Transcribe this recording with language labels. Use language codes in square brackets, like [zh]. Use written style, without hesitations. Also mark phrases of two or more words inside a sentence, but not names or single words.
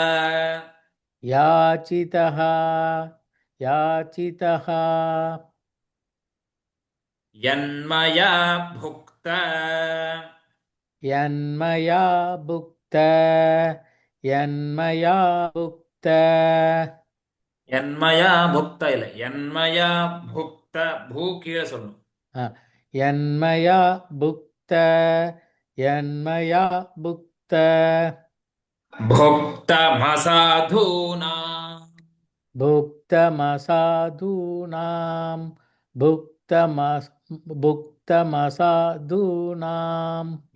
[sa] याचितः याचितः यन्मया भुक्त. यन्मया भुक्त यन्मया भुक्त यन्मया भुक्त இல்ல, यन्मया भुक्त. [ta] பூ கீழே சொல்லணும். [sa] यन्मया भुक्त यन्मया भुक्त புக்தமசாதூனா. भुक्तमसाधूनां भुक्तमसाधूनां भुक्तमसाधूनां